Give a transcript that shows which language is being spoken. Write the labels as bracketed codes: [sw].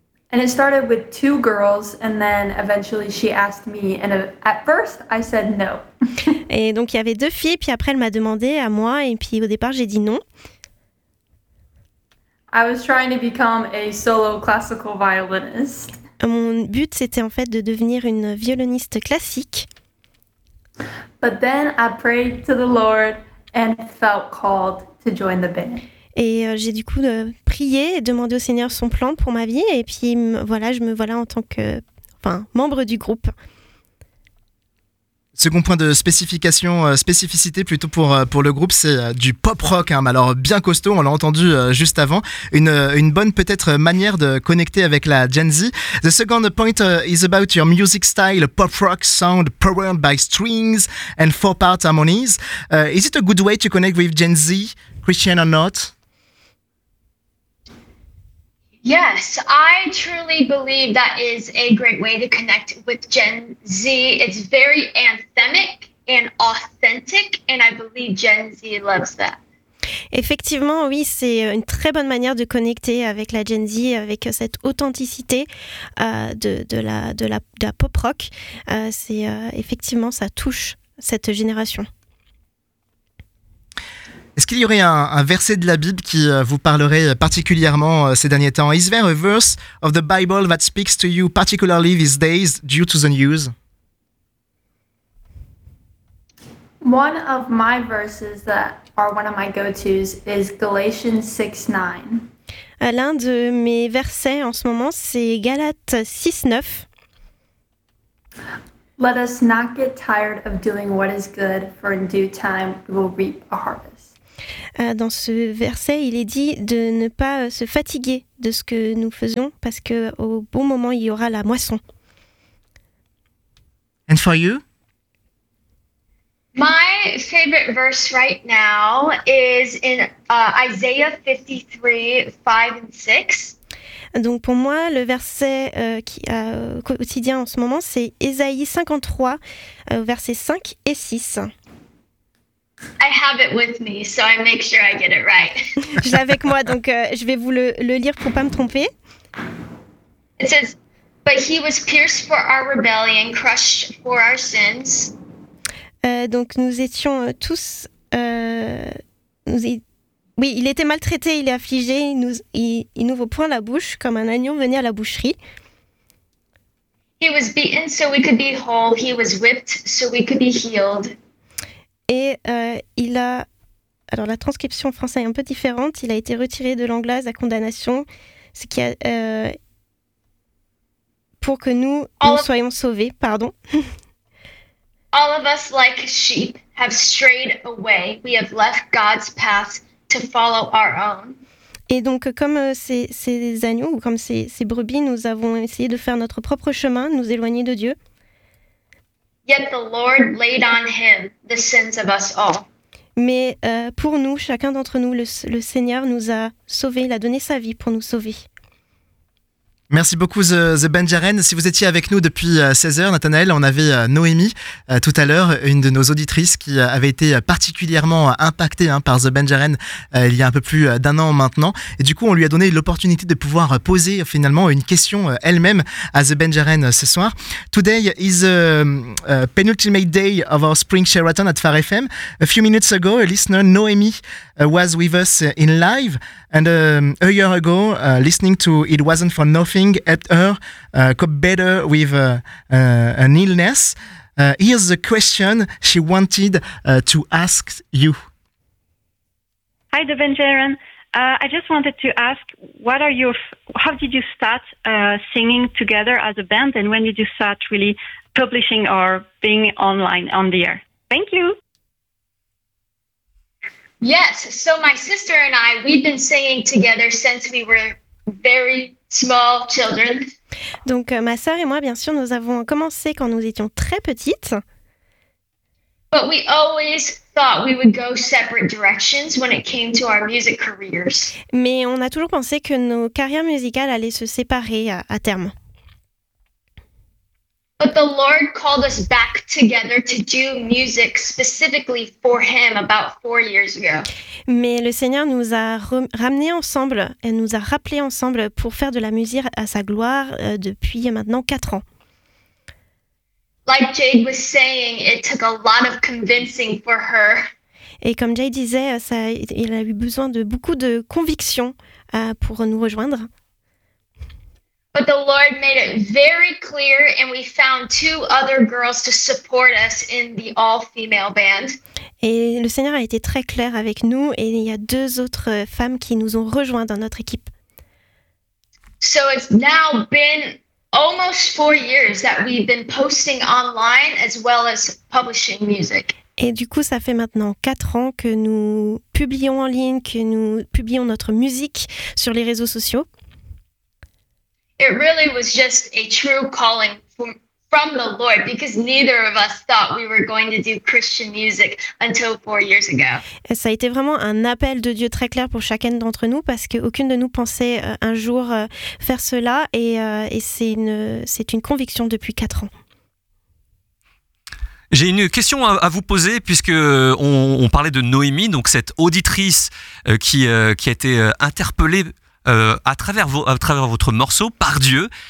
[en] And it started with two girls, and then eventually she asked me, and at first I said no. [fr] Et donc il y avait deux filles, puis après elle m'a demandé à moi, et puis au départ j'ai dit non. [en] I was trying to become a solo classical violinist. [fr] Mon but c'était en fait de devenir une violoniste classique. [en] But then I prayed to the Lord and felt called to join the band. [fr] Et j'ai du coup prié et demandé au Seigneur son plan pour ma vie. Et puis voilà, je me voilà en tant que membre du groupe. Second point de spécification, spécificité plutôt pour le groupe, c'est du pop rock. Hein, alors bien costaud, on l'a entendu juste avant. Une bonne peut-être manière de connecter avec la Gen Z. [en] The second point is about your music style, pop rock sound powered by strings and four-part harmonies. Is it a good way to connect with Gen Z, Christian or not? Yes, I truly believe that is a great way to connect with Gen Z. It's very anthemic and authentic, and I believe Gen Z loves that. [fr] Effectivement, oui, c'est une très bonne manière de connecter avec la Gen Z, avec cette authenticité de la pop rock. Effectivement, ça touche cette génération. Est-ce qu'il y aurait un verset de la Bible qui vous parlerait particulièrement ces derniers temps? [en] Is there a verse of the Bible that speaks to you particularly these days due to the news? One of my verses that are one of my go-tos is Galatians 6:9. [fr] L'un de mes versets en ce moment, c'est Galates 6:9. [en] Let us not get tired of doing what is good, for in due time we will reap a harvest. [fr] Dans ce verset, il est dit de ne pas se fatiguer de ce que nous faisons parce qu'au bon moment, il y aura la moisson. [en] And for you? My favorite verse right now is in Isaiah 53, 5 and 6. [fr] Donc pour moi, le verset qui est quotidien en ce moment, c'est Ésaïe 53, versets 5 et 6. [en] I have it with me, so I make sure I get it right. [fr] Je l'ai avec moi, donc je vais vous le lire pour ne pas me tromper. [en] It says, but he was pierced for our rebellion, crushed for our sins. [fr] Donc nous étions tous... Oui, il était maltraité, il est affligé, il nous vaut point la bouche, comme un agneau venait à la boucherie. [en] He was beaten so we could be whole, he was whipped so we could be healed. [fr] Et il a... Alors la transcription française est un peu différente, il a été retiré de l'anglaise à condamnation, ce qui a... pour que nous soyons sauvés, pardon. [en] All of us like sheep have strayed away, we have left God's path to follow our own. [fr] Et donc, comme ces agneaux ou comme ces brebis, nous avons essayé de faire notre propre chemin, nous éloigner de Dieu. [en] Yet the Lord laid on him the sins of us all. [fr] Mais pour nous, chacun d'entre nous, le Seigneur nous a sauvés, il a donné sa vie pour nous sauver. Merci beaucoup The Benjaren. Si vous étiez avec nous depuis 16h, Nathanaël, on avait Noémie tout à l'heure, une de nos auditrices qui avait été particulièrement impactée hein, par The Benjaren il y a un peu plus d'un an maintenant. Et du coup, on lui a donné l'opportunité de pouvoir poser finalement une question elle-même à The Benjaren ce soir. [en] Today is the penultimate day of our Spring Sheraton at Far FM. A few minutes ago, a listener, Noémie, was with us in live. And a year ago, listening to It Wasn't For Nothing, helped her cope better with an illness. Here's the question she wanted to ask you. Hi, The Benjaren. I just wanted to ask, how did you start singing together as a band? And when did you start really publishing or being online on the air? Thank you. Yes, so my sister and I, we've been singing together since we were very small children. [fr] Donc ma sœur et moi, bien sûr, nous avons commencé quand nous étions très petites. [en] But we always thought we would go separate directions when it came to our music careers. [fr] Mais on a toujours pensé que nos carrières musicales allaient se séparer à terme. [en] But the Lord called us back together to do music specifically for Him about 4 years ago. [fr] Mais le Seigneur nous a ramenés ensemble et nous a rappelés ensemble pour faire de la musique à sa gloire depuis maintenant 4 ans. [en] Like Jade was saying, it took a lot of convincing for her. [fr] Et comme Jade disait, il a eu besoin de beaucoup de conviction pour nous rejoindre. [en] But the Lord made it very clear and we found 2 other girls to support us in the all-female band. [fr] Et le Seigneur a été très clair avec nous et il y a 2 autres femmes qui nous ont rejoints dans notre équipe. [en] So it's now been almost 4 years that we've been posting online as well as publishing music. [fr] Et du coup, ça fait maintenant 4 ans que nous publions en ligne, que nous publions notre musique sur les réseaux sociaux. [en] It really was just a true calling from the Lord because neither of us thought we were going to do Christian music until 4 years ago. [fr] Et ça a été vraiment un appel de Dieu très clair pour chacune d'entre nous parce qu'aucune de nous pensait un jour faire cela et c'est une conviction depuis 4 ans. J'ai une question à vous poser puisque on parlait de Noémie, donc cette auditrice qui a été interpellée à travers votre morceau, par Dieu.